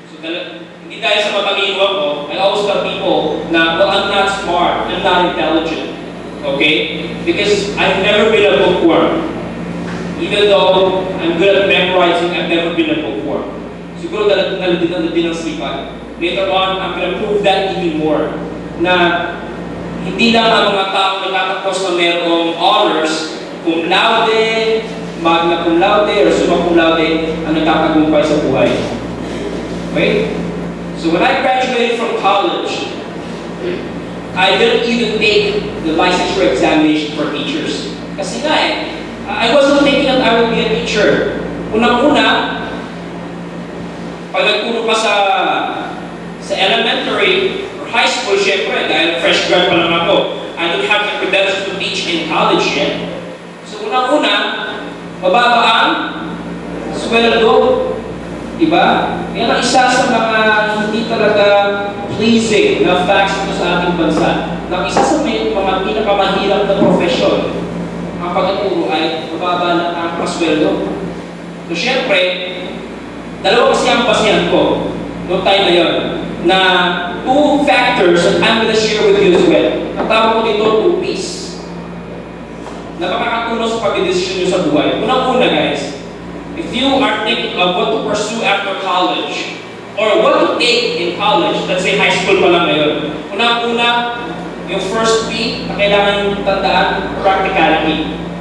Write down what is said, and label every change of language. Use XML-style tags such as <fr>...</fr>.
<tl>So hindi dahil sa matalino ako,</tl> <en>I always tell people na, well, I'm not smart, I'm not intelligent. Okay? Because I've never been a bookworm. Even though I'm good at memorizing, I've never been a bookworm.</en> <tl>Siguro din ang sipat.</tl> <en>Later on, I'm gonna prove that even more.</en> <tl>Na hindi lang ang mga taong nagtatapos na mayroong honors, cum laude, magna cum laude, or summa cum laude, ang nagtatagumpay sa buhay.</tl> <en>Okay? So when I graduated from college, I didn't even take the licensure examination for teachers.</en> <tl>Kasi nga</tl> <en>I wasn't thinking that I would be a teacher.</en> <tl>Unang-una, pag nagturo pa sa elementary or high school, syempre, dahil fresh grad pa lang ako,</tl> <en>I don't have the credentials to teach in college yet.</en> <tl>So unang-una, mababa ang sweldo. Diba? Yan ang isa sa mga hindi talaga pleasing na facts ito sa ating bansa. Na isa sa mga pinakamahirap na profesyon, ang pagtuturo ay mababa na ang pasweldo. So syempre, dalawa kasi ang basihan ko noong time na yun, na</tl> <en>two factors that I'm going to share with you as well.</en> <tl>Ang tawag ko dito, 2 P's. Na makakatulong sa pag-desisyon nyo sa buhay.</tl> <en>Unang-una guys, if you are thinking of what to pursue after college, or what to take in college, let's say high school</en> <tl>pa lang ngayon, unang-una, yung first P na kailangan tandaan,</tl> <en>practicality.</en>